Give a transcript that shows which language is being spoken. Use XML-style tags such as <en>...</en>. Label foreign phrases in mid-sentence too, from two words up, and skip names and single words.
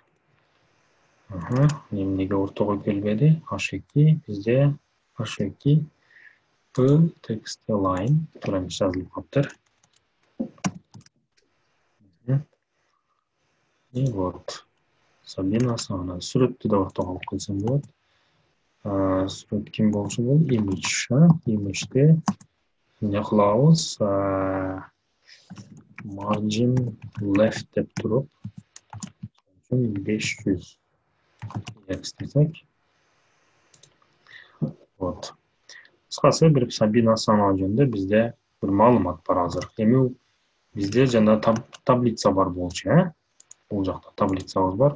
<ky>Эмнеге ортого келбеди? H2 бизде H2 P</ky> <en>text align</en> <ky>туран жазылып калыптыр.</ky> <ru>И вот.</ru> <ky>Сабина Асанова сүрөттү да ортого алып келсем болот. Сүрөт ким болушу бул? Image, Image'де эмне кылабыз?</ky> <en>Margin left</en> <ky>деп туруп, 500 x десек. Вот. Кыскасы бир Сабина Асанова жөнүндө бизде бир маалымат бар азыр. Эми бизде жана таблица бар болчу, Бул жакта таблицабыз бар.</ky>